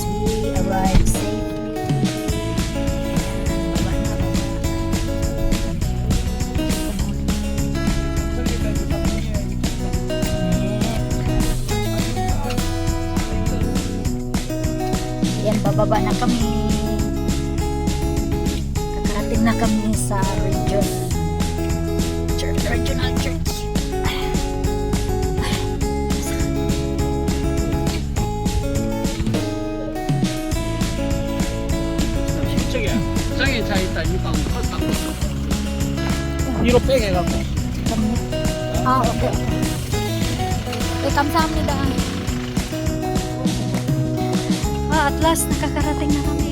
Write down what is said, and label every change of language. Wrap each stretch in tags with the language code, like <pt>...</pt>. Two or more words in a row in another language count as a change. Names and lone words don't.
<en>We arrived safely.</en> <tl>Baba na, baba. Yan, bababa na kami. Kakarating na kami sa regional church.</tl> <ko>장에 차 있다. 이방 컸다. 뒤로 빼게 해갖고. Okay. Kamsahamnida.</ko> <en>At last,</en> <tl>nakakarating na kami.</tl>